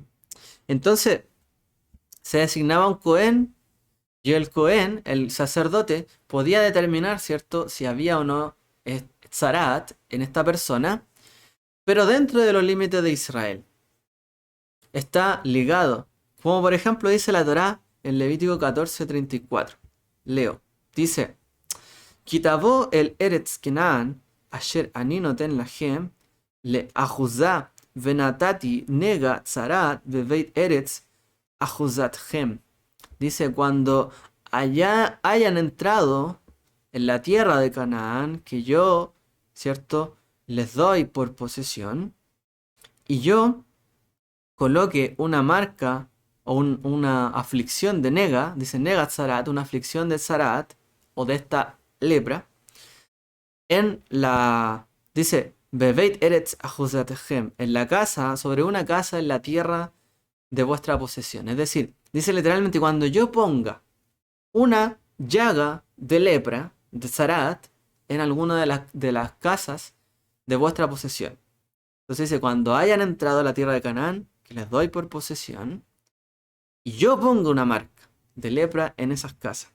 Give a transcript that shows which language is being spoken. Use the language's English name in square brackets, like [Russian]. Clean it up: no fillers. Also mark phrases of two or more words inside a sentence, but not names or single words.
[Spanish] Entonces, se designaba un Cohen y el Cohen, el sacerdote, podía determinar, ¿cierto?, si había o no Tzarat en esta persona, pero dentro de los límites de Israel. Está ligado, como por ejemplo dice la Torá en Levítico 14:34. Leo, dice, [Hebrew] כי תבואו אל ארץ כנען אשר אני נותן לכם, לאחוזה ונתתי נגע צרעת בבית ארץ אחוזתכם. [Spanish] Dice, cuando allá hayan entrado en la tierra de Canaán, que yo, ¿cierto?, les doy por posesión, y yo coloque una marca o una aflicción de nega, dice [Hebrew] נגע צרעת, [Spanish] una aflicción de tzarat, o de esta lepra, en la, dice, [Hebrew] בבית ארץ אחוזתכם, [Spanish] en la casa, sobre una casa en la tierra de vuestra posesión. Es decir, dice literalmente, cuando yo ponga una llaga de lepra, de zarat, en alguna de las casas de vuestra posesión. Entonces dice, cuando hayan entrado a la tierra de Canaán, que les doy por posesión, y yo pongo una marca de lepra en esas casas.